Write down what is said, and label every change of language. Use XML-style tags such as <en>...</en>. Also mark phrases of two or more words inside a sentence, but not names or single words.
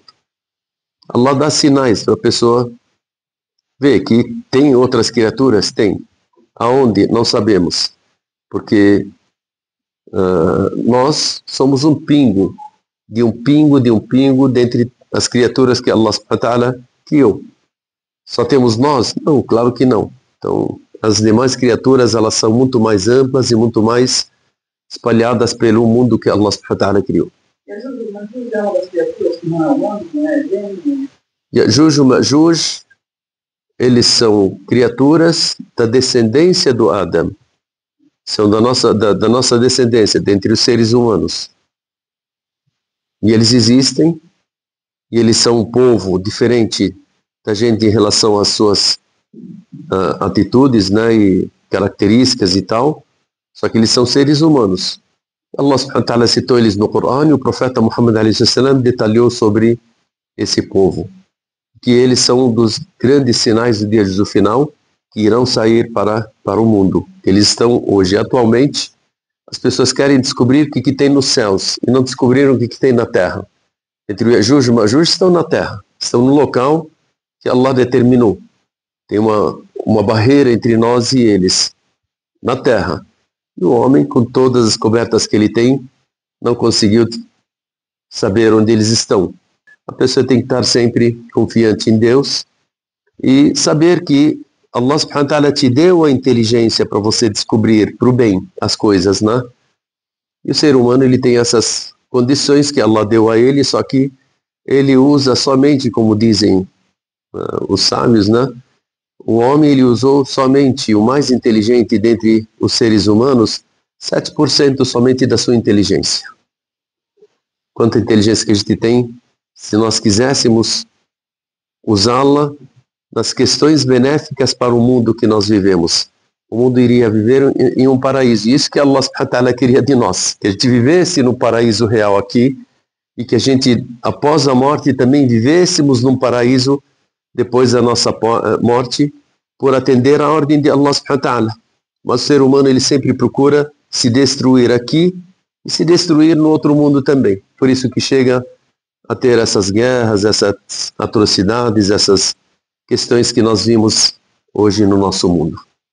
<pt>Allah dá sinais para a pessoa ver que tem outras criaturas? Tem. Aonde? Não sabemos. Porque nós somos um pingo dentre as criaturas que</pt> <ar>الله سبحانه وتعالى</ar> <pt>criou. Só temos nós? Não, claro que não. Então, as demais criaturas, elas são muito mais amplas e muito mais espalhadas pelo mundo que</pt> <ar>الله سبحانه وتعالى</ar> <pt>criou. Ya'juj e Ma'juj, eles são criaturas da descendência do Adam. São da nossa descendência, dentre os seres humanos. E eles existem, e eles são um povo diferente da gente em relação às suas atitudes, né, e características e tal, só que eles são seres humanos.</pt> <ar>الله سبحانه وتعالى</ar> <pt>citou eles no Coran e o profeta Muhammad a.s. detalhou sobre esse povo, que eles são um dos grandes sinais do dia do final, que irão sair para o mundo. Eles estão hoje, atualmente, as pessoas querem descobrir o que tem nos céus e não descobriram o que tem na terra. Entre o Ya'juj e o Ma'juj estão na terra, estão no local que Allah determinou. Tem uma barreira entre nós e eles, na terra. E o homem, com todas as cobertas que ele tem, não conseguiu saber onde eles estão. A pessoa tem que estar sempre confiante em Deus e saber que</pt> <ar>الله سبحانه وتعالى</ar> <pt>te deu a inteligência para você descobrir para o bem as coisas, né? E o ser humano, ele tem essas condições que Allah deu a ele, só que ele usa somente, como dizem os sábios, né? O homem, ele usou somente, o mais inteligente dentre os seres humanos, 7% somente da sua inteligência. Quanta inteligência que a gente tem, se nós quiséssemos usá-la nas questões benéficas para o mundo que nós vivemos. O mundo iria viver em um paraíso. Isso que</pt> <ar>الله سبحانه وتعالى</ar> <pt>queria de nós, que a gente vivesse no paraíso real aqui e que a gente, após a morte, também vivêssemos num paraíso depois da nossa morte, por atender à ordem de</pt> <ar>الله سبحانه وتعالى.</ar> <pt>Mas o ser humano, ele sempre procura se destruir aqui e se destruir no outro mundo também. Por isso que chega a ter essas guerras, essas atrocidades, essas questões que nós vimos hoje no nosso mundo.</pt>